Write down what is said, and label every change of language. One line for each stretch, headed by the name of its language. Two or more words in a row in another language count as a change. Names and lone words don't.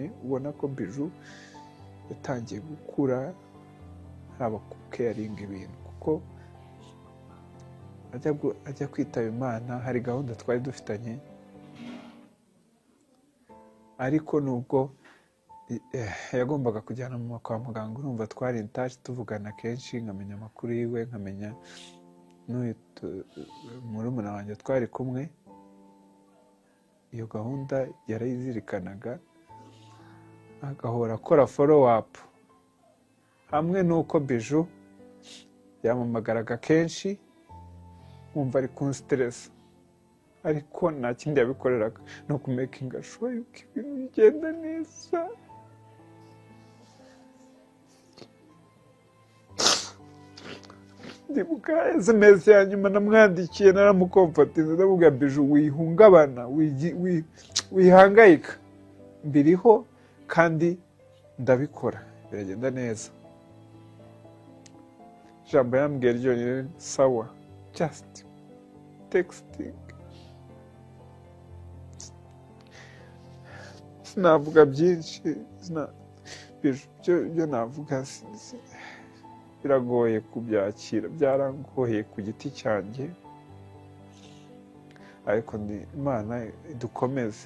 Kinyarwanda: Ubona ko Biju yatangiye gukura, haba ku caringa ibintu, kuko ajya kwitaba Imana hari gahunda twari dufitanye, ariko nubwo yagombaga kujyana mama kwa muganga, urumva twari
English: in touch,
Kinyarwanda: tuvugana kenshi, nkamenya amakuru yiwe, nkamenya murumuna wanjye twari kumwe. Iyo gahunda yarayizirikanaga, agahora akora
English: follow up.
Kinyarwanda: Hamwe nuko Biju yamamagaraga kenshi, wumva ari kunstress, ariko nta kindi yabikoreraga, no kumakinga sure yuko ibintu bigenda neza. Ndibuka SMS ya nyuma namwandikiye, naramukomfatiza, ndavuga Biju wihungabana, wihangayika, mbiriho kandi ndabikora, biragenda neza. Ijambo yambwiye ryonyine, sawa,
English: just texting.
Kinyarwanda: Sinavuga byinshi, byo navuga biragoye kubyakira, byarangoye ku giti cyanjye, ariko Imana idukomeze.